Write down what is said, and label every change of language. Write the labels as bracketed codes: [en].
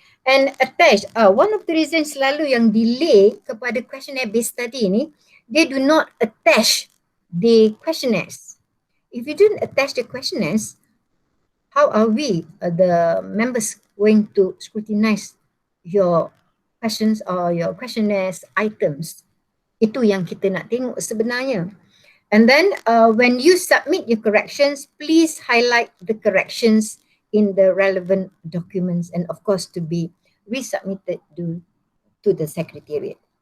[en] And attach, one of the reasons [ms] selalu yang delay kepada questionnaire based study ni, [en] they do not attach the questionnaires. If you don't attach the questionnaires, how are we, the members, going to scrutinize your questions or your questionnaires items? [ms] Itu yang kita nak tengok sebenarnya. [en] And then when you submit your corrections, please highlight the corrections in the relevant documents and of course to be resubmitted to the Secretariat.